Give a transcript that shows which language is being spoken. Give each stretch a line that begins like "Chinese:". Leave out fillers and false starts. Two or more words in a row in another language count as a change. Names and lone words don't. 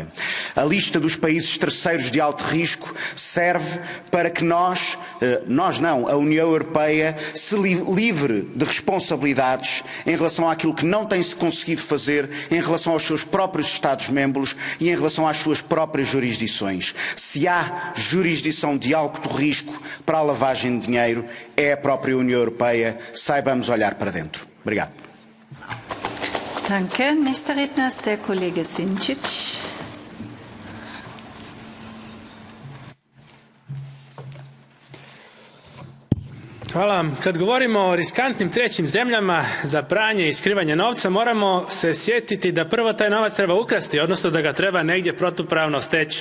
Portuguese: A lista dos países terceiros de alto risco serve para que a União Europeia se livre de responsabilidades em relação àquilo que não tem se conseguido fazer em relação aos seus próprios Estados-membros e em relação às suas próprias jurisdições. Se há jurisdição de alto risco para a lavagem de dinheiro, é a própria União Europeia. Saibamos olhar para dentro. Obrigado.
German: Danke. Nächster Redner ist der Kollege Sinčić.
Croatian: Hvala. Kad govorimo o riskantnim trećim zemljama za pranje i skrivanje novca, moramo se sjetiti da prvo taj novac treba ukrasti, odnosno da ga treba negdje protupravno steći.